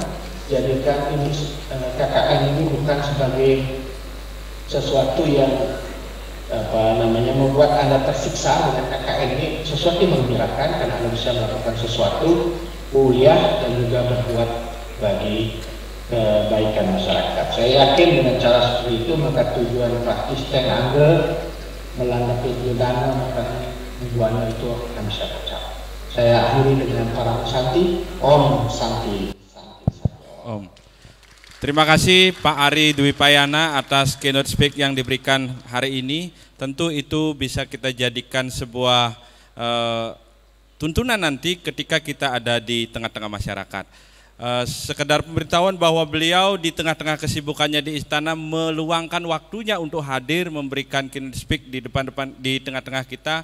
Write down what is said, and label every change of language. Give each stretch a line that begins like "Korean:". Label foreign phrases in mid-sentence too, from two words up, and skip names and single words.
Indonesian: Jadikan ini KKN ini bukan sebagai sesuatu yang membuat Anda tersiksa dengan KKN ini, sesuatu yang menggembirakan karena Anda bisa melakukan sesuatu, kuliah dan juga berbuat bagi kebaikan masyarakat. Saya yakin dengan cara seperti itu maka tujuan praktis Angger melanggapi pidana maka tujuannya itu akan bisa tercapai. Saya akhiri dengan para santi,
Sanskrit: Om Santi.
Indonesian: Om. Terima kasih Pak Ari Dwi Payana atas
English: keynote speak
Indonesian: yang diberikan hari ini. Tentu itu bisa kita jadikan sebuah tuntunan nanti ketika kita ada di tengah-tengah masyarakat. Sekedar pemberitahuan bahwa beliau di tengah-tengah kesibukannya di istana meluangkan waktunya untuk hadir memberikan
English: keynote speak
Indonesian: di di tengah-tengah kita.